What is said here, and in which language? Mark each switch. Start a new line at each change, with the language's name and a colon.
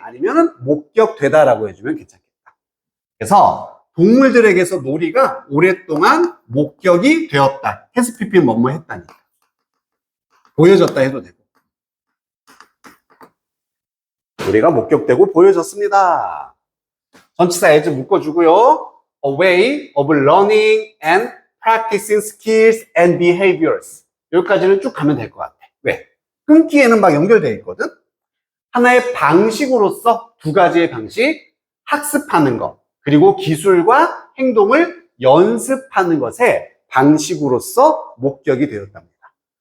Korean: 아니면은 목격되다라고 해주면 괜찮겠다. 그래서 동물들에게서 놀이가 오랫동안 목격이 되었다. has PP 뭐뭐 했다니까. 보여졌다 해도 되고. 놀이가 목격되고 보여졌습니다. 전치사 as 묶어주고요.
English: A way of learning and practicing skills and behaviors.
Korean: 여기까지는 쭉 가면 될 것 같아. 왜? 끊기에는 막 연결되어 있거든? 하나의 방식으로서 두 가지의 방식, 학습하는 것, 그리고 기술과 행동을 연습하는 것의 방식으로서 목격이 되었답니다.